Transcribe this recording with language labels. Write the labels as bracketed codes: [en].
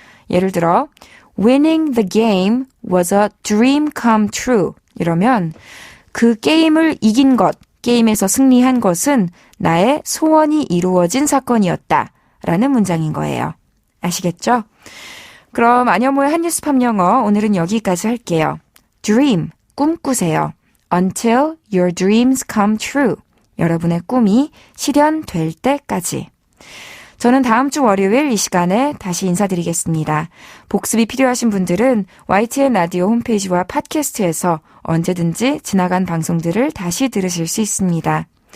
[ko] 예를 들어 [en] Winning the game was a dream come true [ko] 이러면 그 게임을 이긴 것, 게임에서 승리한 것은 나의 소원이 이루어진 사건이었다. 라는 문장인 거예요. 아시겠죠? 그럼 안현모의 한뉴스팝 영어 오늘은 여기까지 할게요. Dream, 꿈꾸세요. [en] Until your dreams come true. [ko] 여러분의 꿈이 실현될 때까지. 저는 다음 주 월요일 이 시간에 다시 인사드리겠습니다. 복습이 필요하신 분들은 YTN 라디오 홈페이지와 팟캐스트에서 언제든지 지나간 방송들을 다시 들으실 수 있습니다.